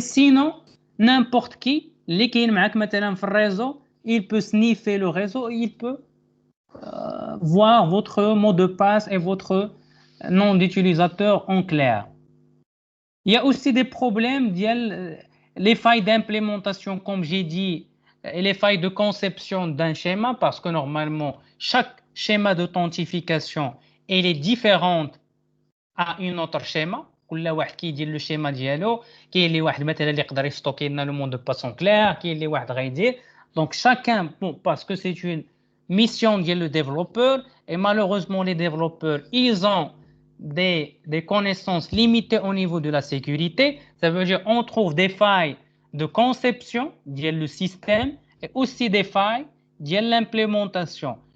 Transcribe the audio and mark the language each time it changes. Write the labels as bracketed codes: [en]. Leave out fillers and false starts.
[fr] Sinon, n'importe qui, les qui sont le réseau, il peut sniffer le réseau, il peut voir votre mot de passe et votre nom d'utilisateur en clair. Il y a aussi des problèmes les failles d'implémentation, comme j'ai dit, et les failles de conception d'un schéma, parce que normalement, chaque schéma d'authentification, elle est différente à un autre schéma. [ar] كل واحد كيدير [fr] le schéma [ar] ديالو. كاين اللي واحد مثلا اللي يقدر يستوكي لنا [fr] le mot de passe en clair, [ar] كاين اللي واحد غيدير. [fr] Donc chacun, parce que c'est une mission ديال le développeur, et malheureusement les développeurs, ils ont des connaissances limitées au niveau de la sécurité. Ça veut dire on trouve des failles de conception de le système et aussi des failles de l'implémentation.